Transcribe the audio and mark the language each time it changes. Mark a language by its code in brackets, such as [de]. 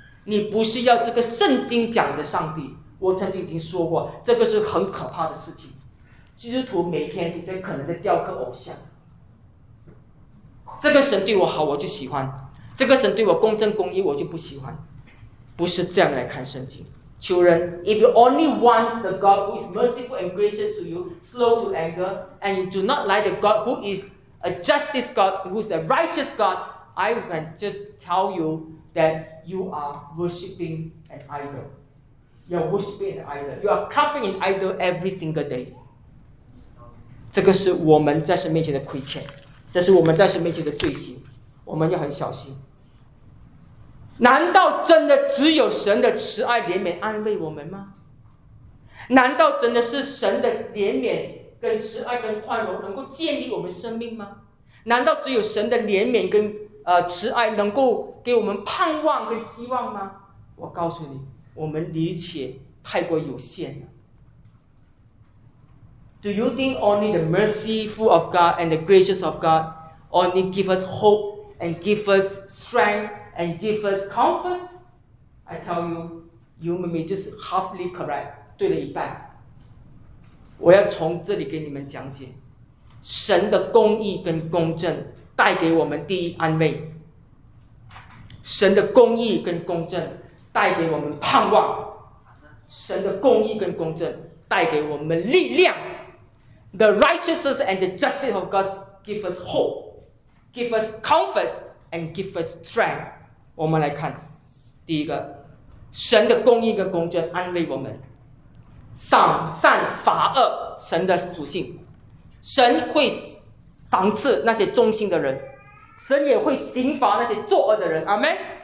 [zh] 你不是要这个圣经讲的上帝。我曾经已经说过，这个是很可怕的事情。基督徒每天都在可能在雕刻偶像。这个神对我好，我就喜欢；这个神对我公正公义，我就不喜欢。不是这样来看圣经。求人 [en] ，If you only want the God who is merciful and gracious to you, slow to anger, and you do not like the God who is a justice God, who is a righteous God, I can just tell you that you are worshiping an idol. You are worshiping an idol. You are carving an idol every single day. [zh] 这个是我们在神面前的亏欠，这是我们在神面前的罪行，我们要很小心。难道真的只有神的慈爱怜悯安慰我们吗？难道真的是神的怜悯跟慈爱跟宽容能够建立我们生命吗？难道只有神的怜悯跟慈爱能够给我们盼望跟希望吗？我告诉你，我们理解太过有限了。 [en] Do you think only the merciful of God and the gracious of God only give us hope and give us strengthand give us comfort? I tell you, you may be just halfly correct, [zh] 对了一半。我要从这里给你们讲解，神的公义跟公正带给我们第一安慰，神的公义跟公正带给我们盼望，神的公义跟公正带给我们力量。 [en] The righteousness and the justice of God give us hope, give us comfort, and give us strength. [zh] 我们来看第一个，神的公义跟公正安慰我们。赏善罚恶，神的属性，神会赏赐那些忠心的人，神也会刑罚那些作恶的人。阿们。